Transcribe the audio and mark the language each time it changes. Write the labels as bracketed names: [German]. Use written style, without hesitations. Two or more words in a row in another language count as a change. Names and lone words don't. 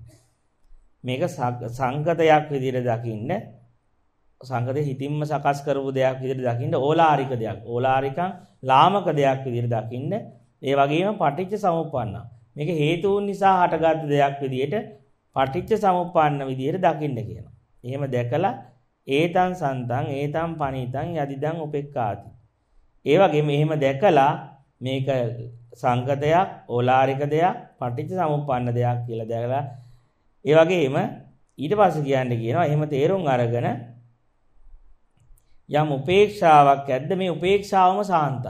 [Sinhala] මේක සංගතයක් විදිහට දකින්න සංගතේ හිතින්ම සකස් කරපු දෙයක් විදිහට දකින්න ඕලාරික දෙයක්. ඕලාරිකං ලාමක දෙයක් විදිහට දකින්න. ඒ වගේම පටිච්ච සමුප්පන්න. මේක හේතුන් නිසා හටගත් දෙයක් විදිහට පටිච්ච සමුප්පන්න විදිහට දකින්න කියනවා. එහෙම දැකලා [Pali] ඒතං සන්තං ඒතං පනීතං යදිදං උපෙක්ඛාති. [Sinhala] ඒ වගේම එහෙම දැකලා මේක සංගතයක්, ඕලාරික දෙයක්, පටිච්ච සමුප්පන්න දෙයක් කියලා දැකලා ඒ වගේම ඊට පස්සේ කියනවා එහෙම තේරුම් අරගෙන යම් උපේක්ෂාවක් ඇද්ද මේ උපේක්ෂාවම සාන්තයි.